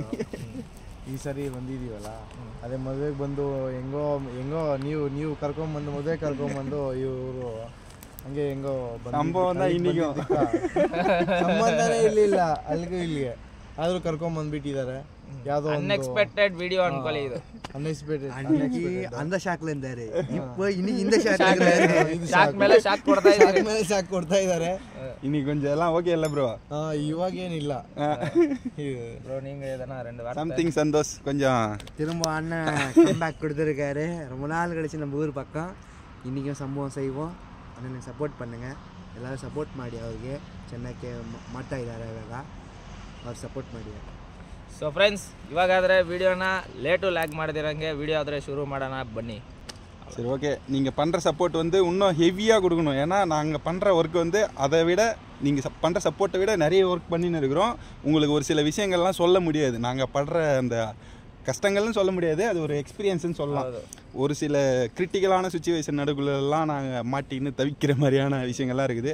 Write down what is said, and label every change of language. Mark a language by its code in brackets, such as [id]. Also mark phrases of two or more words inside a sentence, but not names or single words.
[kn] ಈ ಸರಿ ಬಂದಿದ್ದೀವಲ್ಲ, ಅದೇ ಮದುವೆಗೆ ಬಂದು ಹೆಂಗೋ ನೀವು ಕರ್ಕೊಂಬಂದು ಮದುವೆ ಕರ್ಕೊಂಬಂದು ಇವರು ಹಂಗೆ ಹೆಂಗೋ ಸಂಭವನ ಸಂಬಂಧನೇ ಇರಲಿಲ್ಲ ಅಲ್ಲಿಗೂ ಇಲ್ಲಿಗೆ, ಆದರೂ ಕರ್ಕೊಂಬಂದ್ಬಿಟ್ಟಿದ್ದಾರೆ. ಯಾವುದೋ [en] unexpected video [kn] ಅನ್ಕೊಳ್ಳಿ ಇದು. ಅನ್ಎಕ್ಸ್ಪೆಕ್ಟೆಡ್ [ta] அந்த ஷாக்ல இருந்தாரு, இப்போ இனி இந்த ஷாக் [kn] ಶಾಕ್ ಮೇಲೆ ಶಾಕ್ ಕೊಡ್ತಾ ಇದ್ದಾರೆ. ಮೇಲೆ ಸಾಕು ಕೊಡ್ತಾ ಇದ್ದಾರೆ. [ta] இன்னைக்கு கொஞ்சம் எல்லாம் ஓகே இல்ல ப்ரோ? [kn] ಇವಾಗ ಏನಿಲ್ಲ ಬ್ರೋ, [ta] நீங்க எதனா ரெண்டு வார்த்தை சம்திங் சந்தோஷ் கொஞ்சம் திரும்ப அண்ணன் கம்பேக் கொடுத்துருக்காரு. ரொம்ப நாள் கழிச்சு நம்ம ஊர் பக்கம் இன்றைக்கும் சம்பவம் செய்வோம். அண்ணனுக்கு ಸಪೋರ್ಟ್ பண்ணுங்க, [kn] ಎಲ್ಲರೂ ಸಪೋರ್ಟ್ ಮಾಡಿ. ಅವ್ರಿಗೆ ಚೆನ್ನಕ್ಕೆ ಮಾಡ್ತಾ ಇದ್ದಾರೆ, ಇವಾಗ ಅವ್ರು ಸಪೋರ್ಟ್ ಮಾಡಿ. [en] so friends, [kn] ಇವಾಗಾದರೆ ವಿಡಿಯೋನ ಲೇಟು ಲ್ಯಾಗ್ ಮಾಡ್ದಿರಂಗೆ ವಿಡಿಯೋ ಆದರೆ ಶುರು ಮಾಡೋಣ ಬನ್ನಿ. [ta] சரி ஓகே, நீங்கள் பண்ணுற சப்போர்ட் வந்து இன்னும் ஹெவியாக கொடுக்கணும். ஏன்னா நாங்கள் பண்ணுற ஒர்க் வந்து அதை விட நீங்கள் பண்ணுற சப்போர்ட்டை விட நிறைய ஒர்க் பண்ணின்னு இருக்கிறோம். உங்களுக்கு ஒரு சில விஷயங்கள்லாம் சொல்ல முடியாது. நாங்கள் படுற அந்த கஷ்டங்கள்னு சொல்ல முடியாது, அது ஒரு எக்ஸ்பீரியன்ஸ்னு சொல்லலாம். ஒரு சில கிரிட்டிக்கலான சுச்சுவேஷன் நடுக்குள்ளெல்லாம் நாங்கள் மாட்டின்னு தவிக்கிற மாதிரியான விஷயங்கள்லாம் இருக்குது.